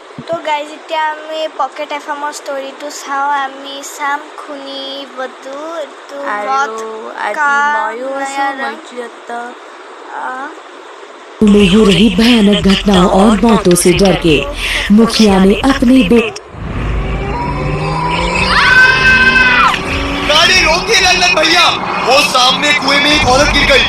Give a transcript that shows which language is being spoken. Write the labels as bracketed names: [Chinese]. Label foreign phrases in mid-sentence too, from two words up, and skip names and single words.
[Assamese] তো গাইজ এতিয়া আমি পকেট এফএমৰ ষ্টৰিটো চাওঁ। আমি চাম খুনি বধু এইটো [Hindi] में हो रही भयानक घटनाओं और मौतों से डर के मुखिया ने अपने गाड़ी रोकिए लल्लन भैया, वो सामने कुएं में एक औरत गिर गई।